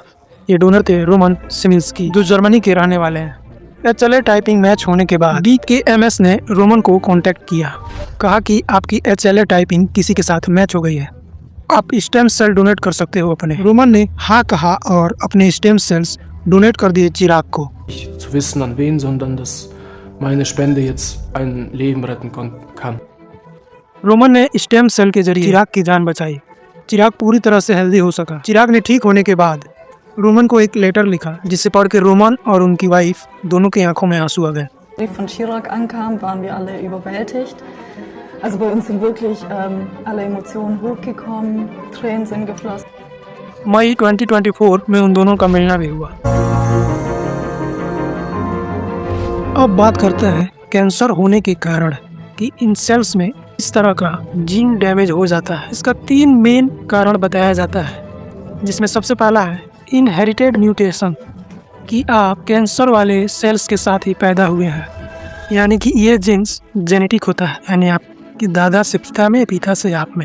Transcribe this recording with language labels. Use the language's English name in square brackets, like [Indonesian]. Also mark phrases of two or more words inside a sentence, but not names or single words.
[Hindi] ये डोनर थे रोमन सिमिंस्की, जो जर्मनी के रहने वाले हैं। [English] HLA typing [Hindi] मैच होने के बाद DKMS ने रोमन को कांटेक्ट किया, कहा कि आपकी [English] HLA typing [Hindi] किसी के साथ मैच हो गई है, आप [English] stem cell [Hindi] डोनेट कर सकते हो अपने। रोमन ने हाँ कहा और अपने [English] stem cells [Hindi] डोनेट कर दिए चिराग को। [German] zu wissen an wen, sondern dass meine Spende jetzt ein Leben retten kann. [Hindi] रोमन ने [English] stem cell [Hindi] के जरिए चिराग की जान बचाई। चिराग पूरी तरह से हेल्दी हो सका। चिराग ने ठीक होने के बाद रोमन को एक लेटर लिखा, जिसे पढ़ के रोमन और उनकी वाइफ दोनों की आंखों में आंसू आ गए। [German] Brief von Chirac ankam, waren wir alle überwältigt. Also bei uns sind wirklich alle Emotionen hochgekommen, Tränen sind geflossen. [Hindi] मई 2024 में उन दोनों का मिलना भी हुआ। अब बात करते हैं कैंसर होने के कारण कि इन सेल्स में इस तरह का [English] gene damage [Hindi] हो जाता है। इसका 3 मेन कारण बताया जाता है, जिसमें सबसे पहला है [English] inherited mutation, [Hindi] कि आप कैंसर वाले सेल्स के साथ ही पैदा हुए हैं, यानी कि ये जीन्स जेनेटिक होता है, यानी आपके दादा से पिता में, पिता से आप में।